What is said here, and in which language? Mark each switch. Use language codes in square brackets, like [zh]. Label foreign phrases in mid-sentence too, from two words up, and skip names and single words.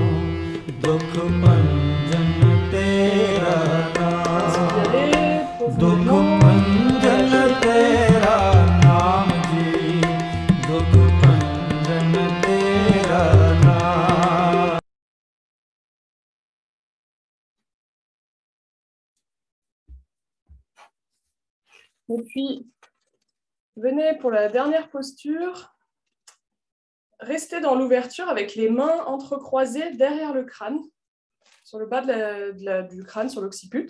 [pa] ਦੁਖ ਭੰਜਨ ਤੇਰਾ ਨਾਮ। ਦੁਖ ਭੰਜਨ ਤੇਰਾ ਨਾਮ ਜੀ। ਦੁਖ ਭੰਜਨ ਤੇਰਾ ਨਾਮ। [fr] Et puis, venez pour la dernière posture. Restez dans l'ouverture avec les mains entrecroisées derrière le crâne, sur le bas du crâne, sur l'occiput.